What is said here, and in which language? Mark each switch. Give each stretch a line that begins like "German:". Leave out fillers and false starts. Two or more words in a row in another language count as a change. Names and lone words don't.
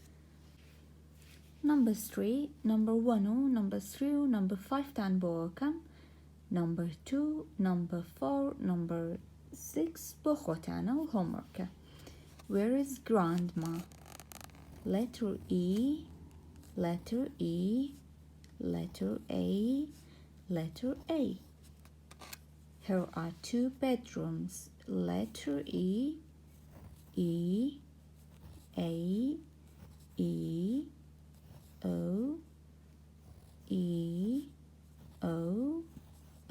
English: Number 3 number 1 و number 3 و number 5
Central Kurdish: تان بۆ ئەوکەم
English: number 2 number 4 number 6
Central Kurdish: بۆ خۆتانە و
English: homeworkە Where is grandma؟ letter E letter E letter A letter A Here are 2 bedrooms letter E A, E, O, E, O, O.